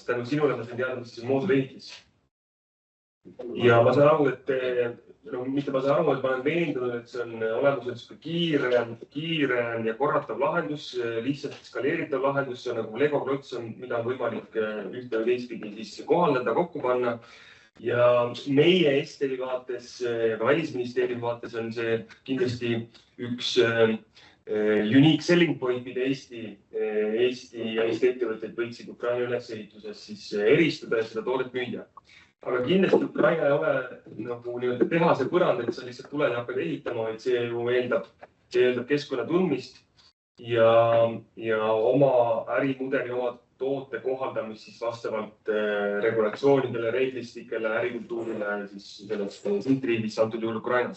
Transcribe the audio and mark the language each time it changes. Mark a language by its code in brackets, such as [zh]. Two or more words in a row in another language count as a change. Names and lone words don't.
[et] Tänu sinule ma sain teada, mis see moodulehitis. Ja ma saan aru, et mitte ma saan aru, et ma olen veendunud, et see on olemuselt kiire ja korratav lahendus, lihtsalt skaleeritav lahendus. See on nagu Lego klots, mida on võimalik ühte või teistpidi kohaldada, kokku panna. Ja meie Esteri vaates ja ka Välisministeeriumi vaates on see kindlasti üks [en] unique selling point, [et] mida Eesti ja Eesti ettevõtted võiksid Ukraina ülesehituses eristada ja seda toodet müüa. Aga kindlasti Ukraina ei ole nagu tehase põrand, et sa lihtsalt tuled ja hakkad ehitama, vaid see ju eeldab keskkonna tundmist ja oma ärimudeli, oma toote kohaldamist vastavalt regulatsioonidele, reeglistikele, ärikultuurile selles sihtriigis, antud juhul Ukrainas.